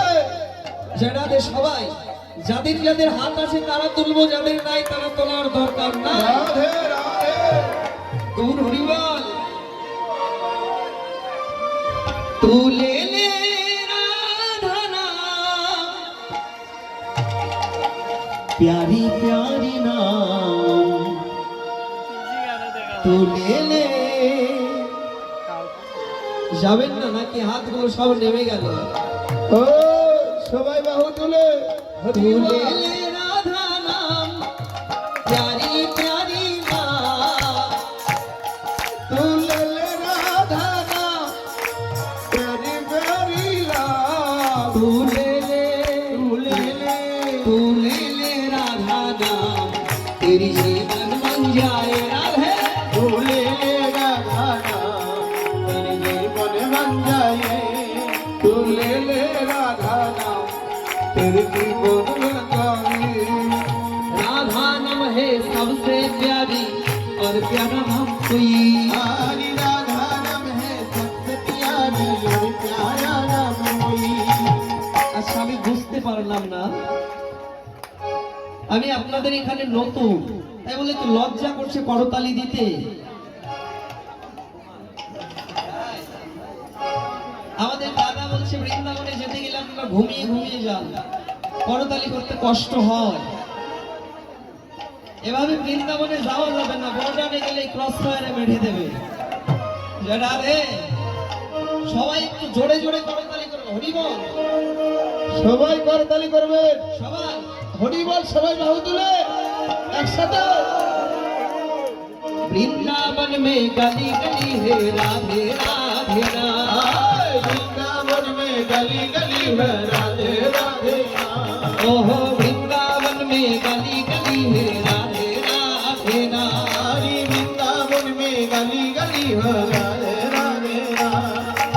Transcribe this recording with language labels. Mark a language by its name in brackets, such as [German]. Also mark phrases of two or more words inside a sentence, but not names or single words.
[Bangla] যাদের সবাই, যাদের যাদের হাত আছে তারা তুলবো, যাদের নাই তারা তোলার দরকার না। রাধে রাধে তুল হরিবল তুলে লে রাধা নাম, [Hindi] प्यारी प्यारी नाम [Bangla] তুলে লে। যাবেন না নাকি? হাতগুলো সব নেমে গেল। ও সবাই বাহু তুলে তুলে লে রাধা নাম, [Hindi] प्यारी प्यारी नाम [Bangla] তুলে রাধা নাম [Hindi] प्यारी प्यारी [Bangla] লাভ তুলে লে তুলে লে [Hindi] राधा नाम, तेरी जीवन बन जाए राधे। তুলে राधा नाम तेरे जीवन बन जाए তুলে राधा नाम तेरे जीवन बन जाए राधा नाम है सबसे प्यारी और प्यारा नाम कोई। हरि राधा नाम है सबसे प्यारी और प्यारा नाम कोई। [Bangla] আচ্ছা, আমি বুঝতে পারলাম না, আমি আপনাদের এখানে নতুন, তাই বলে একটু লজ্জা করছে করতালি দিতে। আমাদের দাদা বলছে বৃন্দাবনে যেতে গেলে আপনারা ঘুমিয়ে ঘুমিয়ে যান, করতালি করতে কষ্ট হয়। এভাবে বৃন্দাবনে যাওয়া যাবে না, বর্ডারে গেলে ক্রস ফায়ারে বেঁধে দেবে। যেটা রে, সবাই একটু জোরে জোরে করতালি করবে। হরিবল সবাই করতালি করবেন, সবাই। হরি বল, সবাই বাহু তুলে একসাথে। [Hindi] वृंदावन में गली गली है राधे राधे नाम, वृंदावन में गली गली में राधे राधे नाम। ओहो वृंदावन में गली गली है राधे राधे नाम। हरि वृंदावन में गली गली में राधे राधे नाम।